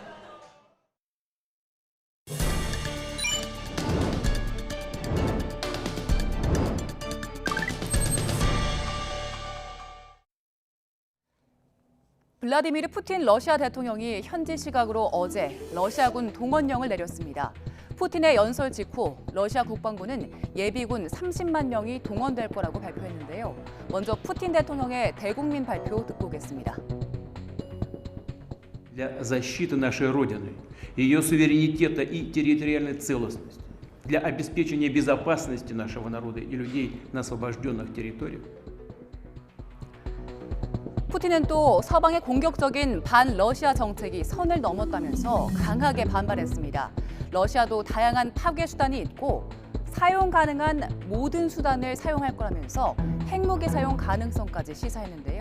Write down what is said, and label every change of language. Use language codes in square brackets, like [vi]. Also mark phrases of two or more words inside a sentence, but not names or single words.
[ko] 블라디미르 푸틴 러시아 대통령이 현지 시각으로 어제 러시아군 동원령을 내렸습니다. 푸틴의 연설 직후 러시아 국방부는 예비군 30만 명이 동원될 거라고 발표했는데요. 먼저 푸틴 대통령의 대국민 발표 듣고 오겠습니다. [ru] Для защиты нашей Родины, ее суверенитета и территориальной целостности, для обеспечения безопасности нашего народа и людей на освобожденных территориях. [ko] 푸틴은 또 서방의 공격적인 반러시아 정책이 선을 넘었다면서 강하게 반발했습니다. 러시아도 다양한 파괴 수단이 있고 사용 가능한 모든 수단을 사용할 거라면서 핵무기 사용 가능성까지 시사했는데요.